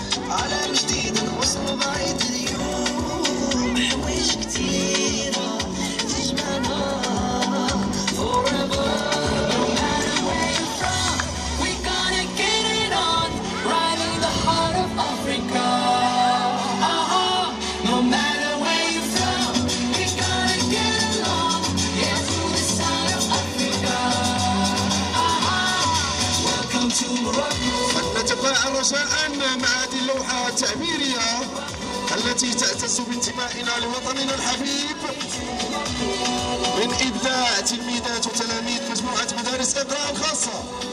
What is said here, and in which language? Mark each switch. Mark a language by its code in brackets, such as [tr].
[ar] على جديد الوصل بعيد اليوم حوايج كتيرة تجمعنا forever. [en] No matter where you're from, we gonna get it on, right in the heart of Africa. No matter where you're from, we gonna get along, yeah, to the side of Africa. Welcome to Morocco. [ar] نتفاعل رجاء مع هذه اللوحة التعبيرية التي تعتز بانتمائنا لوطننا الحبيب من إبداع تلميذات وتلاميذ مجموعة مدارس اقرأ الخاصة.